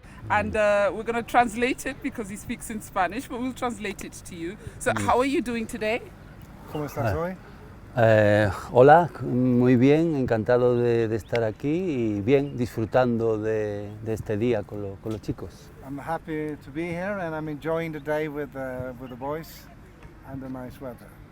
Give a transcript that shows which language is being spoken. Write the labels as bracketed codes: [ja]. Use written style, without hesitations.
[en] And we're going to translate it because he speaks in Spanish, but we'll translate it to you. So, how are you doing today? [es] ¿Cómo estás hoy? Hola, muy bien, encantado de estar aquí y bien, disfrutando de este día con los chicos. [en] I'm happy to be here and I'm enjoying the day with the boys and the nice weather.